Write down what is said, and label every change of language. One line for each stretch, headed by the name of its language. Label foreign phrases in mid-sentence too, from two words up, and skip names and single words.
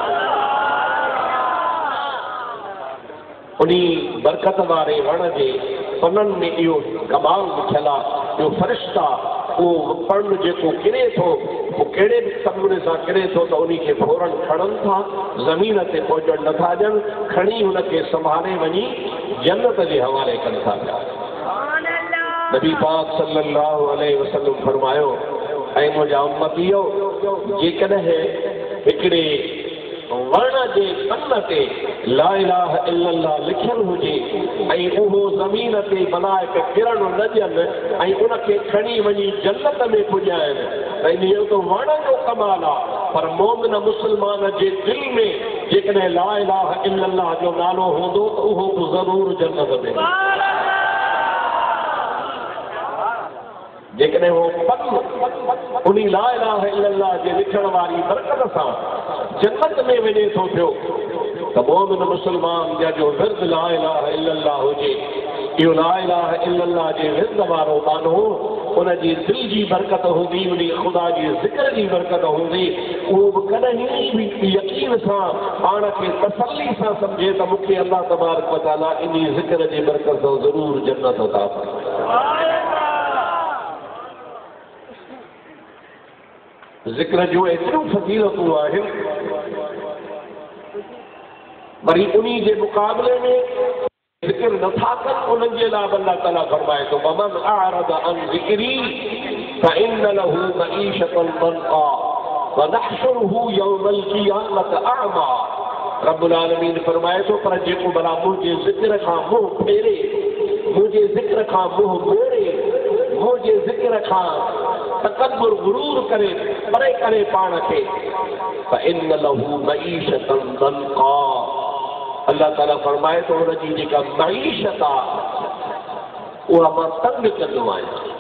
Sindhi: उन्ही बरकत वारे वण जे पननि में इहो कमाल लिखियल आहे, इहो फ़रिश्ता उहो पन जेको किरे थो उहो कहिड़े बि नमूने सां किरे थो त उन्ही खे फौरन खणनि था, ज़मीन ते पहुचणु नथा ॾियनि, खणी हुनखे संभाले वञी जन्नत जे हवाले कनि था पिया। नबी पाक
Arabic: صلى الله عليه وسلم
Sindhi: फरमायो ऐं मुंहिंजा उम्मतीओ जेकॾहिं हिकिड़े वण जे पन ते
Arabic: لا إله إلا الله
Sindhi: लिखियल हुजे ऐं उहो ज़मीन ते मलाइक किरण न ॾियनि ऐं उनखे खणी वञी जन्नत में पुॼाइनि त इहो त वण जो कमाल आहे। पर मोमिन मुस्लमान जे दिलि में जेकॾहिं
Arabic: لا إله إلا الله
Sindhi: जो नालो हूंदो त उहो बि ज़रूरु जन्नत में, जेकॾहिं उहो पन उन्ही
Arabic: لا إله إلا الله
Sindhi: जे लिखण वारी बरकत सां जन्नत में वञे थो पियो त मोमिन मुस्लमान जा जो विर्द
Arabic: لا إله إلا الله
Sindhi: हुजे, इहो
Arabic: لا إله إلا الله
Sindhi: जे विर्द वारो मानो उनजी दिलि जी बरकत हूंदी, उन ख़ुदा जी ज़िक्र जी बरकत हूंदी, उहो बि कॾहिं बि यकीन सां पाण खे तसल्ली सां सम्झे त मूंखे
Arabic: الله تبارك وتعالى
Sindhi: इन ज़िक्र जी बरकत सां ज़रूरु जन्नत अता फरमाए। ज़िक्र जो एतिरियूं फज़ीलतूं आहिनि, वरी उन्ही जे मुक़ाबले में ज़िक्र नथा कनि उन्हनि जे लाइ अल्लाह ताला फरमाए थो
Arabic: ومن أعرض عن ذكري فإن له معيشة ضنكا ونحشره يوم القيامة أعمى. رب العالمين
Sindhi: फरमाए थो पर जेको भला मुंहिंजे ज़िक्र खां मुंहुं फेरे, मुंहिंजे ज़िक्र खां मुंहुं मोड़े, मुंहिंजे ज़िक्र खां तकब्बुर गुरूर करे परे करे पाण खे
Arabic: فإن له معيشة ضنكا,
Sindhi: अल्लाह ताला फरमाए थो हुनजी जेका मईशत आहे उहा मां तंग कंदो आहियां।